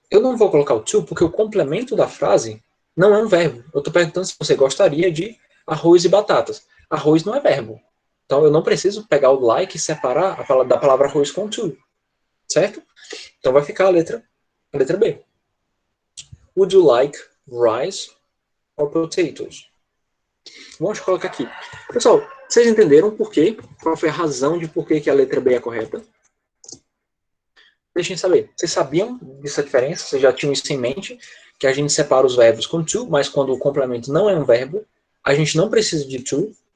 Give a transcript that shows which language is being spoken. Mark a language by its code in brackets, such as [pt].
[pt] Eu não vou colocar o to porque o complemento da frase não é um verbo. Eu estou perguntando se você gostaria de arroz e batatas. Arroz não é verbo. Então eu não preciso pegar o like e separar da palavra arroz com to. Certo? Então vai ficar a letra B. [en] Would you like rice or potatoes? [pt] Vamos colocar aqui. Pessoal, vocês entenderam por quê? Qual foi a razão de por que a letra B é correta? Deixem saber. Vocês sabiam dessa diferença? Vocês já tinham isso em mente? Que a gente separa os verbos com to, mas quando o complemento não é um verbo, a gente não precisa de to.